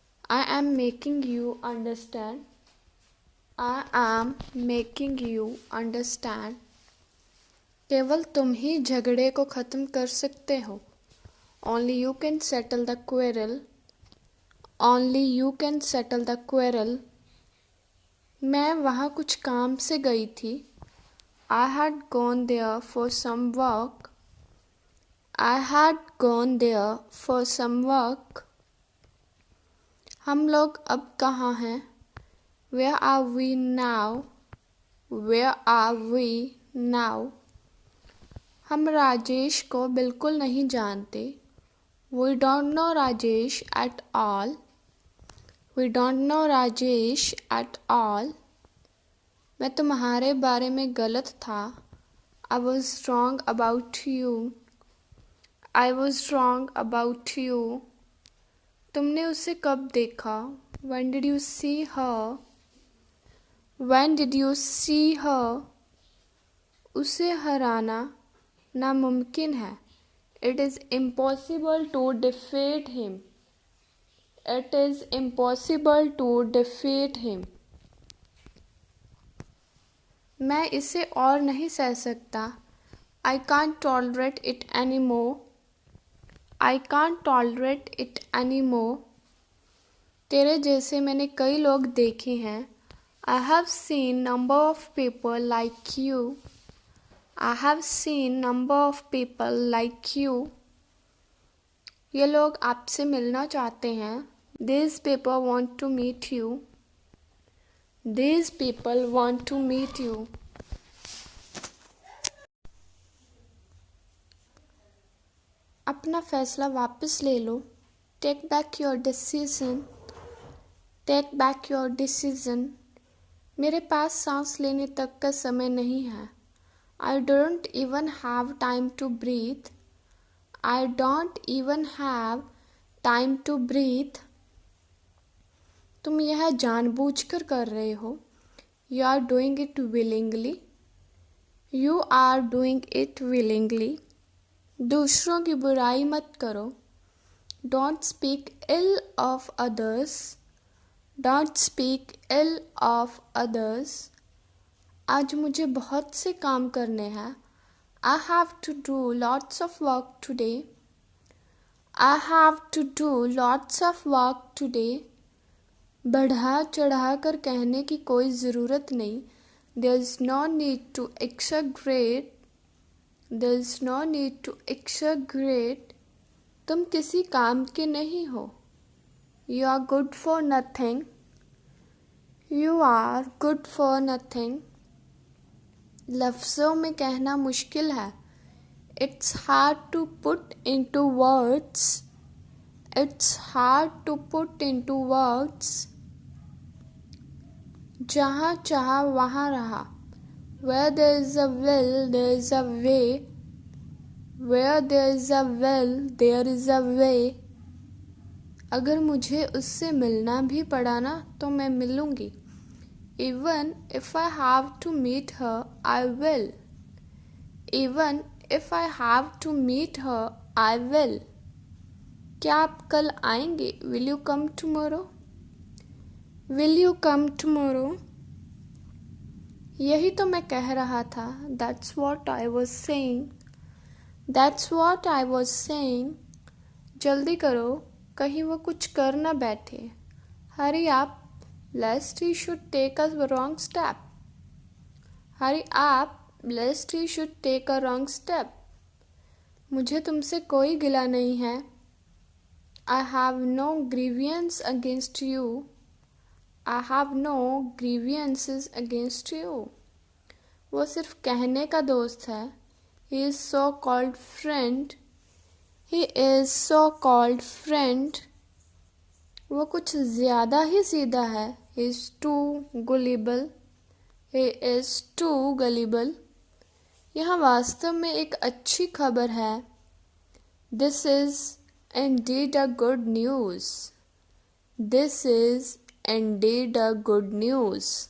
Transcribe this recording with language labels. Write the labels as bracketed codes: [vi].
[en] I am making you understand. I am making you understand. [hi] केवल तुम ही झगड़े को ख़त्म कर सकते हो। [en] Only you can settle the quarrel. Only you can settle the quarrel. [hi] मैं वहाँ कुछ काम से गई थी। [en] I had gone there for some work. I had gone there for some work. [hi] हम लोग अब कहाँ हैं? [en] Where are we now? Where are we now? [hi] हम राजेश को बिल्कुल नहीं जानते। [en] We don't know Rajesh at all. We don't know Rajesh at all. [hi] मैं तुम्हारे बारे में गलत था। [en] I was wrong about you. I was wrong about you. [hi] तुमने उसे कब देखा? [en] When did you see her? When did you see her? [hi] उसे हराना नामुमकिन है। [en] It is impossible to defeat him. It is impossible to defeat him. [hi] मैं इसे और नहीं सह सकता। [en] I can't tolerate it anymore. I can't tolerate it anymore. [hi] तेरे जैसे मैंने कई लोग देखे हैं। [en] I have seen number of people like you. I have seen number of people like you. [hi] ये लोग आपसे मिलना चाहते हैं। [en] These people want to meet you. These people want to meet you. [hi] अपना फैसला वापस ले लो। [en] Take back your decision. Take back your decision. [hi] मेरे पास सांस लेने तक का समय नहीं है। [en] I don't even have time to breathe. I don't even have time to breathe. [hi] तुम यह जानबूझकर कर रहे हो। [en] You are doing it willingly. You are doing it willingly. [hi] दूसरों की बुराई मत करो। [en] Don't speak ill of others. Don't speak ill of others. [hi] आज मुझे बहुत से काम करने हैं। [en] I have to do lots of work today. I have to do lots of work today. [hi] बढ़ा चढ़ा कर कहने की कोई ज़रूरत नहीं। [en] There is no need to exaggerate. There is no need to exaggerate. [hi] तुम किसी काम के नहीं हो। [en] You are good for nothing. You are good for nothing. [hi] लफ्ज़ों में कहना मुश्किल है। [en] It's hard to put into words. It's hard to put into words. [hi] जहाँ चाहा वहाँ रहा। [en] Where there is a will, there is a way. Where there is a will, there is a way. [hi] अगर मुझे उससे मिलना भी पड़ा ना तो मैं मिलूँगी। [en] Even if I have to meet her, I will. Even if I have to meet her, I will. [hi] क्या आप कल आएंगे? [en] Will you come tomorrow? Will you come tomorrow? [hi] यही तो मैं कह रहा था। [en] That's what I was saying. That's what I was saying. [hi] जल्दी करो, कहीं वो कुछ कर ना बैठे। [en] Hurry up, lest he should take a wrong step. Hurry up, lest he should take a wrong step. [hi] मुझे तुमसे कोई गिला नहीं है। [en] I have no grievance against you. I have no grievances against you. [hi] वो सिर्फ कहने का दोस्त है। [en] He is so called friend. He is so called friend. [hi] वो कुछ ज़्यादा ही सीधा है। [en] He is too gullible. He is too gullible. [hi] यह वास्तव में एक अच्छी खबर है। [en] This is indeed a good news. This is indeed a good news.